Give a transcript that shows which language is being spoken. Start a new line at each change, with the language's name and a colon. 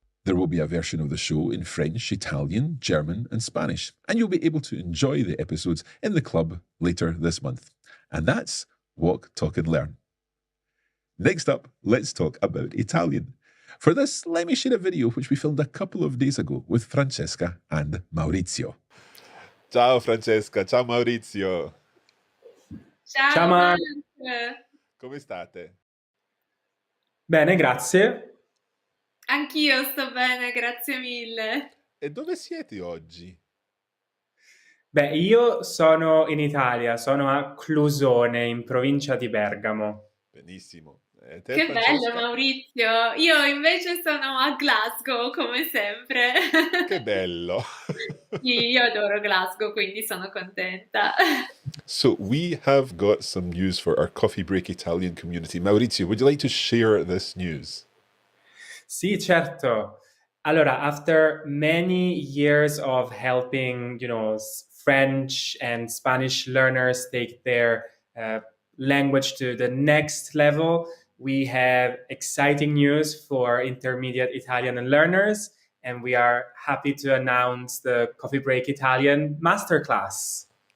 English: There will be a version of the show in French, Italian, German and Spanish, and you'll be able to enjoy the episodes in the club later this month. And that's Walk, Talk and Learn. Next up, let's talk about Italian. For this, let me share a video which we filmed a couple of days ago with Francesca and Maurizio.
Italian: Ciao Francesca, ciao Maurizio. Ciao, Mark. Come state? Bene, grazie. Anch'io sto bene, grazie mille. E dove siete oggi? Beh, io sono in Italia, sono a Clusone, in provincia di Bergamo. Benissimo. Che bello Maurizio, io invece sono a Glasgow come sempre. Che bello. Sì, io adoro Glasgow, quindi sono contenta.
English: So we have got some news for our Coffee Break Italian community. Maurizio, would you like to share this news?
Italian: Sì, certo.
English: Allora, after many years of helping, French and Spanish learners take their language to the next level, we have exciting news for intermediate Italian learners, and we are happy to announce the Coffee Break Italian Masterclass.